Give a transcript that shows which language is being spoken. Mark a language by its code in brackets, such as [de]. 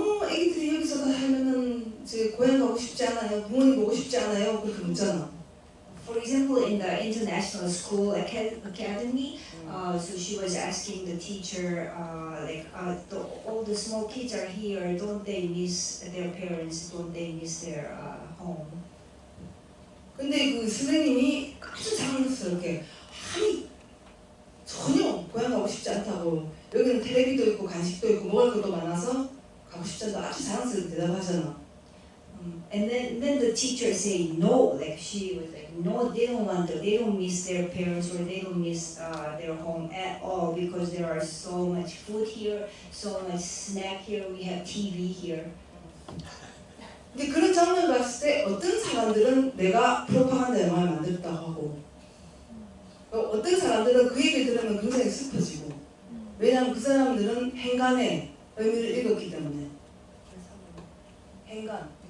[ko] 애기들이 여기서 살면은 이제 고향 가고 싶지 않아요? 부모님 보고 싶지 않아요? 그렇게 묻잖아. [en] For example, in the international school academy, so she was asking the teacher, all the small kids are here, don't they miss their parents? Don't they miss their home? [ko] 근데 그 선생님이 아주 장난스럽게 아니 전혀 고향 가고 싶지 않다고 여기는 텔레비도 있고 간식도 있고 먹을 것도 많아서 가고 싶지 않다 아주 자랑스럽게 대답하잖아. [en] And then the teacher say no, like she was like no, they don't want to, they don't miss their parents or they don't miss their home at all because there are so much food here, so much snack here, we have TV here. [ko] 근데 그런 장면을 봤을 때 어떤 사람들은 내가 프로파간다 영화를 만들었다고 하고 어떤 사람들은 그 얘기를 들으면 굉장히 슬퍼지고 왜냐하면 그 사람들은 행간의 의미를 읽었기 때문에 행간